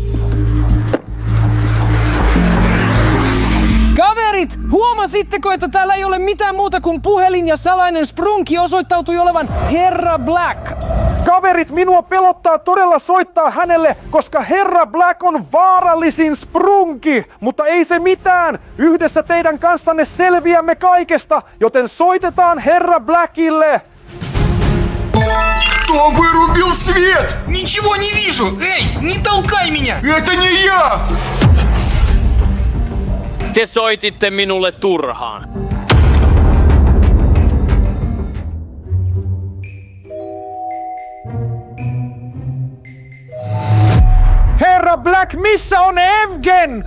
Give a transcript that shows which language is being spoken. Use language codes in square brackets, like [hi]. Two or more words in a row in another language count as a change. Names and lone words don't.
[fi] Kaverit, huomasitteko, että täällä ei ole mitään muuta kuin puhelin ja salainen sprunki osoittautui olevan Herra Black? Kaverit, minua pelottaa todella soittaa hänelle, koska Herra Black on vaarallisin sprunki. Mutta ei se mitään. Yhdessä teidän kanssanne selviämme kaikesta, joten soitetaan Herra Blackille. [ru] Кто вырубил свет? Ничего не вижу! Эй, не толкай меня! Это не я! [fi] Te soititte minulle turhaan. Herra Black, missä on Evgen?